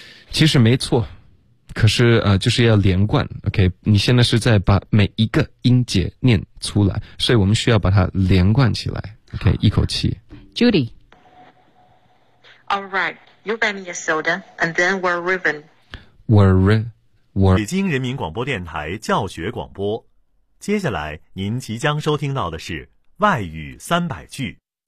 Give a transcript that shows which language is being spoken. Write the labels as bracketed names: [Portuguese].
[Chinese] 其实没错，可是就是要连贯。OK， 你现在是在把每一个音节念出来，所以我们需要把它连贯起来。 OK， 一口气。 [English] Judy, all right, you buy me a soda and then we're riven. We're [Chinese] 北京人民广播电台教学广播。接下来您即将收听到的是外语三百句。